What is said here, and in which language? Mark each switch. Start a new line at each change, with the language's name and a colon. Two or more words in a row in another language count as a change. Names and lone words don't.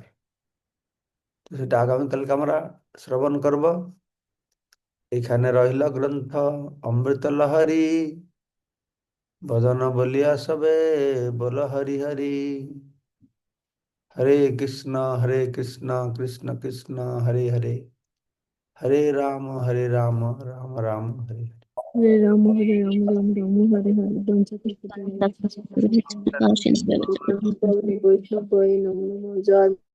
Bangla: তো সেটা আগামীকালকে আমরা শ্রবণ করব। এখানে রইল গ্রন্থ অমৃত লহরী, বদন বলিয়া সবে বল হরি হরি।
Sanskrit: হরে কৃষ্ণ কৃষ্ণ কৃষ্ণ হরে হরে, হরে রাম রাম রাম হরে হরে। हरे राम, हरे राम, राम राम, हरे हरे.
English: Don't you think that